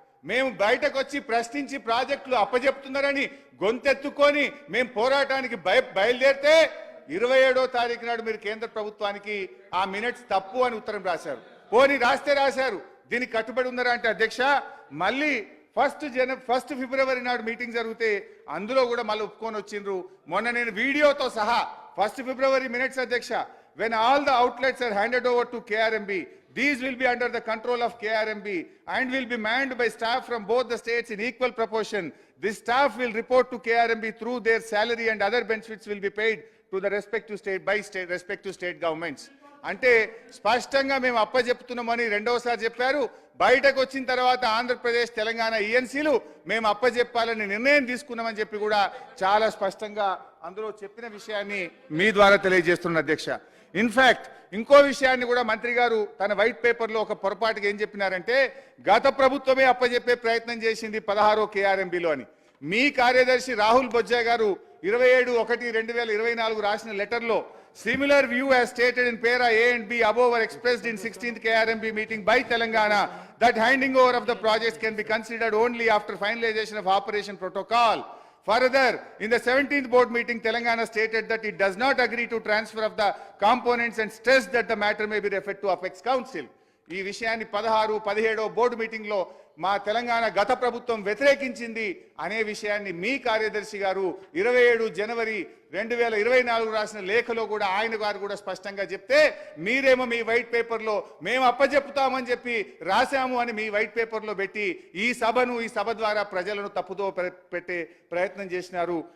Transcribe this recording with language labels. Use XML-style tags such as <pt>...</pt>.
<te>మేము బయటకు వచ్చి ప్రశ్నించి ప్రాజెక్టులు అప్పజెప్తున్నారని గొంతెత్తుకొని మేము పోరాటానికి బయలుదేరితే 27వ తారీఖు నాడు మీరు కేంద్ర ప్రభుత్వానికి ఆ మినిట్స్ తప్పు అని ఉత్తరం రాశారు. పోనీ రాస్తే రాశారు, దీనికి కట్టుబడి ఉన్నారా అంటే అధ్యక్ష మళ్ళీ 1 ఫిబ్రవరి నాడు మీటింగ్ జరిగితే అందులో కూడా మళ్ళీ ఒప్పుకొని వచ్చిండ్రు. మొన్న నేను వీడియోతో సహా 1 ఫిబ్రవరి మినిట్స్ అధ్యక్ష,</te> <en>when all the outlets are handed over to KRMB, these will be under the control of KRMB and will be manned by staff from both the states in equal proportion. This staff will report to KRMB through their salary and other benefits will be paid to the respective state governments.</en> <te>అంటే స్పష్టంగా మేము అప్పజెప్తున్నామని రెండవసారి చెప్పారు. బయటకు వచ్చిన తర్వాత ఆంధ్రప్రదేశ్ తెలంగాణ ఈఎన్సీలు మేము అప్పజెప్పాలని నిర్ణయం తీసుకున్నామని చెప్పి కూడా చాలా స్పష్టంగా అందులో చెప్పిన విషయాన్ని మీ ద్వారా తెలియజేస్తున్న అధ్యక్ష. ఇన్ఫాక్ట్ ఇంకో విషయాన్ని కూడా మంత్రి గారు తన వైట్ పేపర్లో ఒక పొరపాటుగా ఏం చెప్పినారంటే గత ప్రభుత్వమే అప్పజెప్పే ప్రయత్నం చేసింది 16 KRMBలో అని. మీ కార్యదర్శి రాహుల్ బొజ్జా గారు 27/1/2024 రాసిన లెటర్లో</te> <en>similar view as stated in para A and B above were expressed in 16th KRMB meeting by Telangana that handing over of the projects can be considered only after finalization of operation protocol. Further, in the 17th board meeting, Telangana stated that it does not agree to transfer of the components and stressed that the matter may be referred to Apex Council.</en> <te>ఈ విషయాన్ని 16, 17 board meeting లో మా తెలంగాణ గత ప్రభుత్వం వ్యతిరేకించింది అనే విషయాన్ని మీ కార్యదర్శి గారు 27 జనవరి 2024 రాసిన లేఖలో కూడా ఆయన గారు కూడా స్పష్టంగా చెప్తే మీరేమో మీ వైట్ పేపర్లో మేము అప్పచెప్పుతామని చెప్పి రాశాము అని మీ వైట్ పేపర్లో పెట్టి ఈ సభ ద్వారా ప్రజలను తప్పుదో పెట్టే ప్రయత్నం చేసినారు.</te>